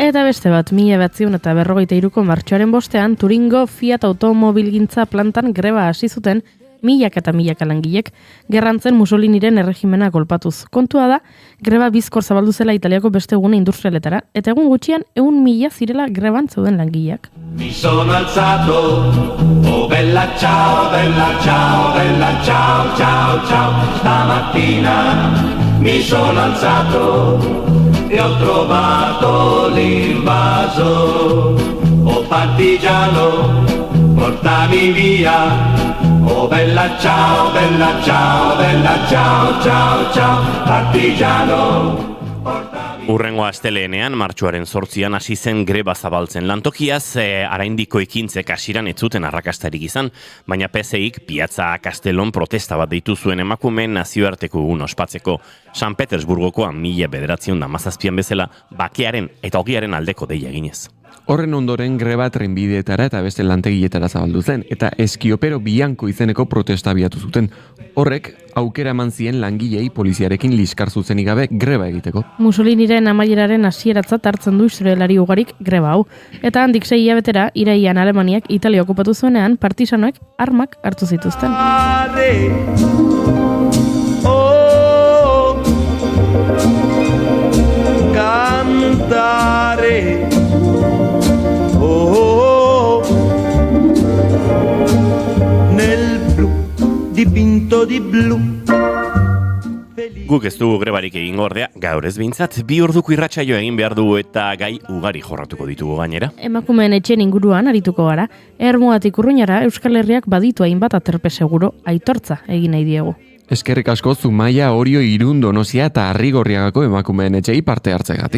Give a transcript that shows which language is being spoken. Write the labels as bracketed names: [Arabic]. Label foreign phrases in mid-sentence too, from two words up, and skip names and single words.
[Basque] Eta beste bat, 1953ko martxoaren bostean, Turingo Fiat automobilgintza plantan greba hasi zuten milaka eta milaka langilek, gerrantzen Mussoliniren erregimena kolpatuz. Kontua da, greba bizkor zabaldu zela Italiako beste gune industrialetara, eta egun gutxian 100.000 zirela greban zeuden langileak. [Italian] Mi sono alzato, oh bella ciao, bella ciao, bella ciao, ciao, ciao. Stamattina mi sono alzato e ho trovato l'invaso. Oh partigiano, portami via. Oh bella ciao, bella ciao, bella ciao, ciao, ciao. Partigiano. [Basque] Urrengo asteleenean, martxoaren 8an hasi zen greba zabaltzen lantokiaz, araindiko ekintzek hasiran ez zuten arrakastarik izan, baina PSIk Piazza Castellon protesta bat deitu zuen emakumeen nazioarteko egun ospatzeko. San Petersburgokoa 1917an bezala, bakearen eta ogiaren aldeko deia eginez. Horren ondoren greba trenbideetara eta beste lantegietara zabaldu zen, eta [Italian] Eskiopero Bianco [Basque] izeneko protesta abiatu zuten. Horrek, aukera eman zien langilei poliziarekin liskar zuzenik gabe greba egiteko. Mussoliniren amaieraren hasieratzat hartzen du historialari ugarik greba hau. Eta handik 6 hilabetera, irailean Alemaniak Italia okupatu zuenean, partisanoek armak hartu zituzten. [Italian] Oh, cantare. Dipinto di blu. [Basque] Guk ez dugu grebarik egingo ordea, gaur ez behintzat, 2 orduko irratsaio egin behar dugu eta gai ugari jorratuko ditugu gainera. Emakumeen etxen inguruan arituko gara, Ermuatik Urruñara Euskal Herriak baditu hainbat aterpe seguro aitortza egin nahi diegu. Eskerrik asko Zumaia, Orio, Irun, Donostia eta Arrigorriagako emakumeen etxei parte hartzegatik.